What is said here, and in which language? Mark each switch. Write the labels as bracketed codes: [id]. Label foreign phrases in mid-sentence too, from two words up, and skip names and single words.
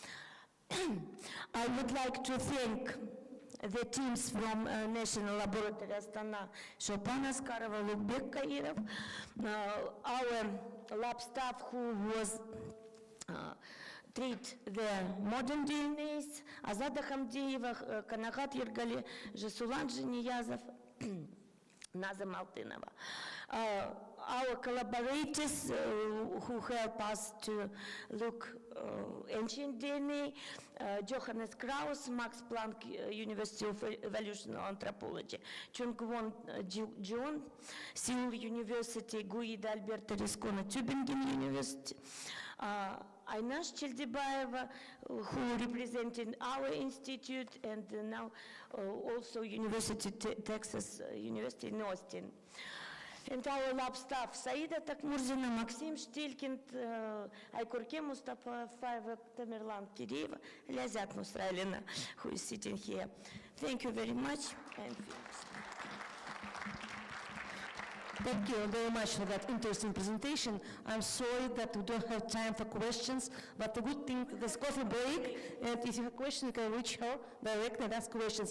[en] I would like to thank the teams from National Laboratory Astana, Chopin Askarova, Lukbek Kairov, our lab staff who was treat the modern DNAs, Azada Hamdieva, Kanagat Yergali, Jesulan Niyazov, Naza Maltinova. Our collaborators who help us to look ancient DNA, Johannes Krauss, Max Planck University of Evolutionary Anthropology, Chung-Won John, Seoul University, Guida Alberto Riscona, Tübingen University, Aynash Cheldebayeva, who represented our institute, and now also Texas University in Austin. And our lab staff, Saida Takmurzina, Maxim Shtilkind, Aykurke Mustafa, Tamerlan Kireva, Lazat Musrailina, who is sitting here. Thank you very much. Thank you very much for that interesting presentation. I'm sorry that we don't have time for questions, but the good thing, there's coffee break, and if you have questions, you can reach her directly and ask questions.